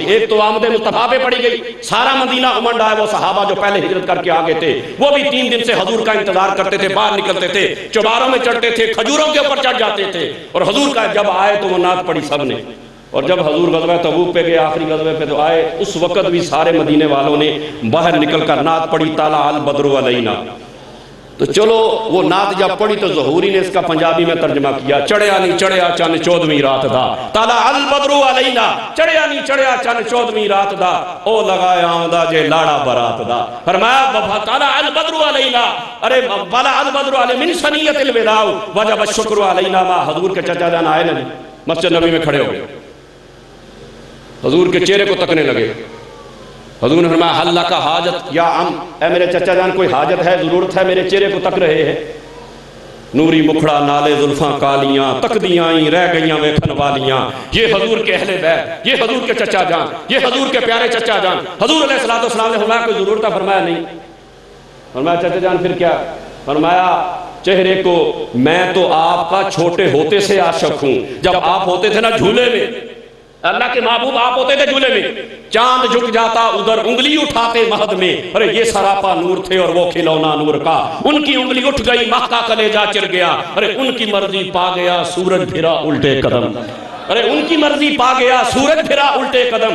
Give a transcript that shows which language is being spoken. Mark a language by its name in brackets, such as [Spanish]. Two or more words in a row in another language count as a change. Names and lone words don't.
[Urdu] ایک تو آمد مصطفیٰ پہ پڑھی گئی، سارا مدینہ امنڈ آئے، وہ صحابہ جو پہلے ہجرت کر کے آگے تھے وہ بھی 3 دن سے حضور کا انتظار کرتے تھے، باہر نکلتے تھے، چوباروں میں چڑھتے تھے، کھجوروں کے اوپر چڑھ جاتے تھے، اور حضور کا جب آئے تو وہ نعت پڑھی سب نے۔ اور جب حضور غزوہ تبوک پہ گئے، آخری غزوے پہ تو آئے، اس وقت بھی سارے مدینے والوں نے باہر نکل کر نعت پڑھی، [Arabic] طلع البدر علینا۔ [Urdu] تو چلو وہ نعت جب پڑھی تو ظہوری نے اس کا پنجابی میں ترجمہ کیا، [Punjabi] چڑھیا نہیں چڑھیا چن 14ویں رات دا، [Arabic] طلع البدر علینا، [Punjabi] چڑھیا نہیں چڑھیا چن 14ویں رات دا، او لگایا آمدہ جے لاڑا برات دا۔ [Arabic] فرمایا طلع البدر علینا، طلع البدر علینا من ثنیۃ الوداع وجب الشکر علینا۔ [Urdu] ما حضور کے چچا جان آئے نا، مسجد نبوی میں کھڑے ہو گئے، حضور کے چہرے کو تکنے لگے۔ حضور نے فرمایا [Arabic] حل لک حاجت یا عم، [Urdu] اے میرے چچا جان کوئی حاجت ہے، ضرورت ہے؟ میرے چہرے کو تک رہے ہیں۔ [Punjabi] نوری مکھڑا نالے زلفاں کالیاں، تکدیاں ہی رہ گئیاں ویکھن والیاں، [Urdu] یہ حضور کے اہل بیت، یہ حضور کے چچا جان، یہ حضور کے پیارے چچا جان۔ حضور علیہ السلام نے فرمایا کوئی ضرورت ہے؟ فرمایا نہیں۔ فرمایا چچا جان پھر کیا؟ فرمایا چہرے کو میں تو آپ کا چھوٹے ہوتے سے عاشق ہوں، جب آپ ہوتے تھے نا جھولے میں، اللہ کے محبوب آپ ہوتے تھے جھولے میں، چاند جھک جاتا ادھر انگلی اٹھاتے مہد میں، ارے یہ سراپا نور تھے اور وہ کھلونا نور کا، ان کی انگلی اٹھ گئی ماہ کا کلیجہ چر گیا، ارے ان کی مرضی پا گیا سورج پھرا الٹے قدم، ارے ان کی مرضی پا گیا سورج پھرا الٹے قدم۔